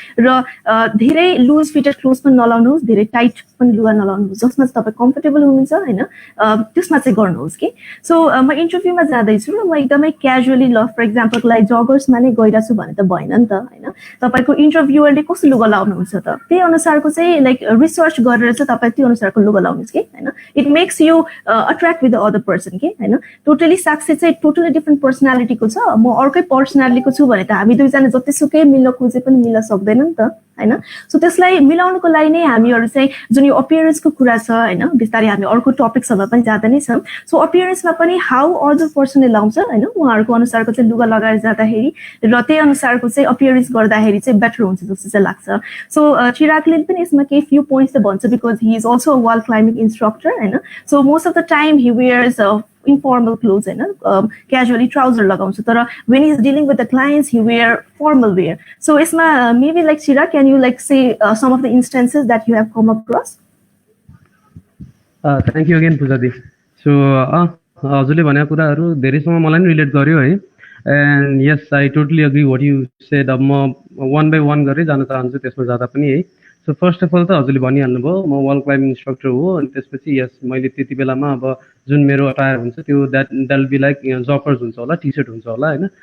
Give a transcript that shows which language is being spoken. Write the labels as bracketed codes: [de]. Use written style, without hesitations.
[ne] र धेरै loose fitted cloth पनि नलाउनुहोस्, धेरै टाइट पनि लुगा नलाउनुहोस्, जसमा चाहिँ तपाईँ कम्फर्टेबल हुनुहुन्छ होइन त्यसमा चाहिँ गर्नुहोस् कि। सो म इन्टरभ्यूमा जाँदैछु र म एकदमै क्याजुअली ल फर इक्जाम्पलको लागि जगर्समा नै गइरहेको छु भने त भएन नि त होइन। तपाईँको इन्टरभ्युअरले कस्तो लुगा लाउनुहुन्छ त त्यही अनुसारको चाहिँ लाइक रिसर्च गरेर चाहिँ तपाईँ त्यो अनुसारको लुगा लाउनुहोस् कि होइन। [en] It makes you attract with the other person कि होइन। [ne] टोटली साक्षी चाहिँ टोटली डिफ्रेन्ट पर्सनालिटीको छ, म अर्कै पर्सनालिटीको छु भने त हामी दुईजना जतिसुकै मिल्न खोजे पनि मिल्न सक्दैन नि त होइन। सो त्यसलाई मिलाउनुको लागि नै हामीहरू चाहिँ जुन यो अपियरेन्सको कुरा छ होइन, बिस्तारै हामी अर्को टपिक्सहरूमा पनि जाँदै नै छौँ। सो अपियरेन्समा पनि हाउ अदर पर्सनले लाउँछ होइन, उहाँहरूको अनुसारको चाहिँ लुगा लगाएर जाँदाखेरि र त्यही अनुसारको चाहिँ अपियरेन्स गर्दाखेरि चाहिँ बेटर हुन्छ जस्तो चाहिँ लाग्छ। सो चिरागले पनि यसमा केही फ्यु पोइन्ट्स चाहिँ भन्छ because [en] he is also a wall climbing instructor [ne] होइन। [en] so most of the time he wears informal clothes होइन, [ne] casually trouser लगाउँछ तर [en] when he is dealing with the clients he wear formal wear. So यसमा maybe like Chirag, can you like say some of the instances that you have come across? Thank you again Pujadi. [ne] So हजुरले भनेको कुराहरू धेरैसँग मलाई नि relate गर्यो है, [en] and yes I totally agree what you said. [ne] अब म one by one गरेर जान चाहन्छु त्यसमा जाँदा पनि है। सो फर्स्ट अफ अल त हजुरले भनिहाल्नु भयो म वाल क्लाइम्बिङ इन्स्ट्रक्टर हो, अनि त्यसपछि यस मैले त्यति बेलामा अब जुन मेरो अटायर हुन्छ त्यो द्याट बी लाइक जपर्स हुन्छ होला, टी सर्ट हुन्छ होला होइन।